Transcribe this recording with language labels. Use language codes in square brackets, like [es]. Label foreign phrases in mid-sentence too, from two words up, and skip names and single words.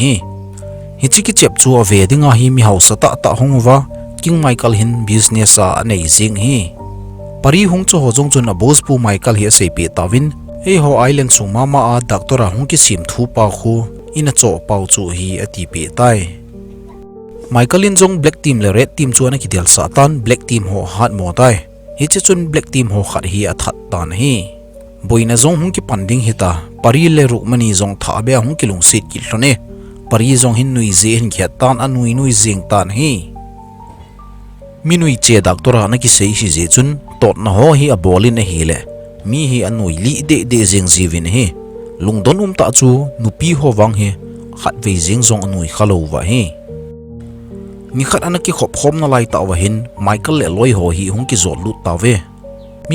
[tcz] hi hichi ki chep chu a ve dinga hi mi house ta ta hongwa King Michael hin business a anei jing hi pari hung chu ho jong chun a boss pu Michael hi sei pe tawin e ho island su mama a doctor a hung ki sim thu pa khu ina cho pau chu hi ati pe tai Michael in jong [en] black team [tcz] le [en] red team [tcz] chu na ki del satan [en] black team [tcz] ho hat mo tai hi che chun [en] black team [tcz] ho khat hi a that tan hi boina jong hung ki panding hita pari le rukmani jong tha be hung ki lung sit ki hlone pari jong hin nui je hin khat tan anui nui jing tan hi minui che doctor na ki sei hi je chun tot na ho hi a bolin a hi le mi hi anui li de jing jiwin hi lungdon ta chu nupi ho wang hi khat ve jing jong anui khalo wa hi mi khat ana ki khop khom na lai ta wa hin Michael le loi ho hi hung ki zot lut ta ve mi